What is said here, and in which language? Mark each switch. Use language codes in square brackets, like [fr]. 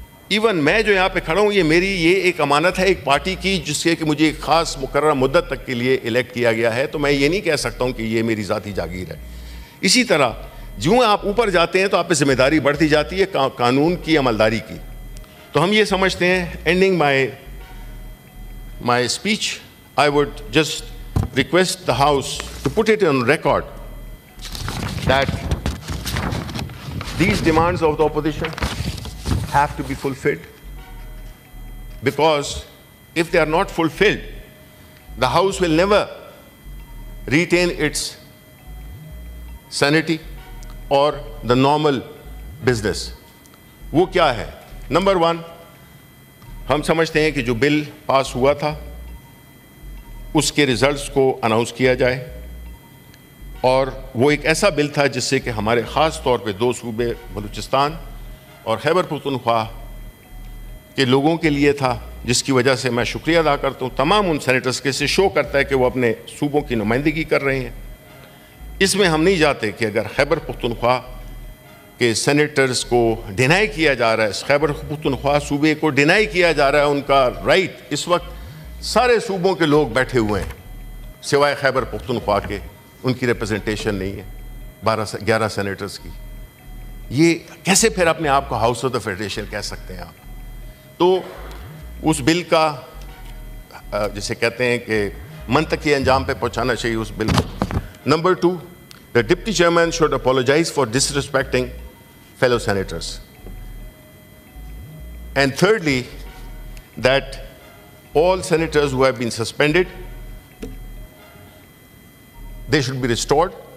[ur] Even میں جو یہاں پہ کھڑا ہوں, یہ ایک امانت ہے ایک پارٹی کی, جس سے کہ مجھے ایک خاص مقررہ مدت تک کے لیے الیکٹ کیا گیا ہے, تو میں یہ نہیں کہہ سکتا ہوں کہ یہ میری ذاتی جاگیر ہے. اسی طرح جو آپ اوپر جاتے ہیں تو آپ پہ ذمہ داری بڑھتی جاتی ہے قانون کی عملداری کی. تو ہم یہ سمجھتے ہیں, [en] Ending my speech, I would just request the House to put it on record that these demands of the opposition have to be fulfilled, because if they are not fulfilled, the House will never retain its sanity or the normal business. [ur] وہ کیا ہے؟ Number 1, ہم سمجھتے ہیں کہ جو بل پاس ہوا تھا اس کے ریزلٹس کو اناؤنس کیا جائے, اور وہ ایک ایسا بل تھا جس سے کہ ہمارے خاص طور پہ 2 صوبے بلوچستان اور خیبر پختونخوا کے لوگوں کے لیے تھا, جس کی وجہ سے میں شکریہ ادا کرتا ہوں تمام ان سینیٹرز کے. سے شو کرتا ہے کہ وہ اپنے صوبوں کی نمائندگی کر رہے ہیں. اس میں ہم نہیں جاتے کہ اگر خیبر پختونخوا کہ سینیٹرز کو ڈینائی کیا جا رہا ہے, خیبر پختونخوا صوبے کو ڈینائی کیا جا رہا ہے ان کا رائٹ. اس وقت سارے صوبوں کے لوگ بیٹھے ہوئے ہیں سوائے خیبر پختونخوا کے, ان کی ریپرزنٹیشن نہیں ہے 11 سینیٹرز کی. یہ کیسے پھر اپنے آپ کو ہاؤس آف دا فیڈریشن کہہ سکتے ہیں آپ؟ تو اس بل کا جسے کہتے ہیں کہ منطقی انجام پہ پہنچانا چاہیے اس بل کو. [en] Number 2, the Deputy Chairman should apologize for disrespecting fellow senators. And thirdly, that all senators who have been suspended, they should be restored.